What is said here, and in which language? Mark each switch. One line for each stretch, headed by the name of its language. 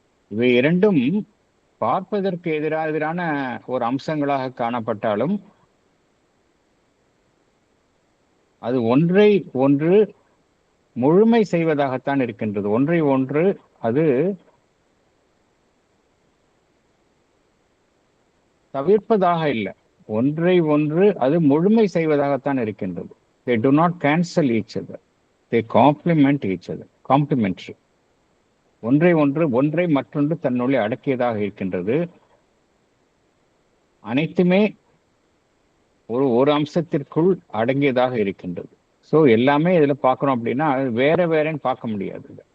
Tamil: இவை இரண்டும் பார்ப்பதற்கு எதிரான ஒரு அம்சங்களாக காணப்பட்டாலும் அது ஒன்றை ஒன்று முழுமை செய்வதாகத்தான் இருக்கின்றது. ஒன்றை ஒன்று அது தவிர்ப்பதாக இல்லை, ஒன்றை ஒன்று அது முழுமை செய்வதாகத்தான் இருக்கின்றது.
English: They do not cancel each other. They complement each other. Complementary.
Tamil: ஒன்றை மற்றொன்று தன்னுள்ளே அடக்கியதாக இருக்கின்றது. அனைத்துமே ஒரு அம்சத்திற்குள் அடங்கியதாக இருக்கின்றது. ஸோ எல்லாமே இதுல பார்க்கணும் அப்படின்னா வேற வேறன்னு பார்க்க முடியாது.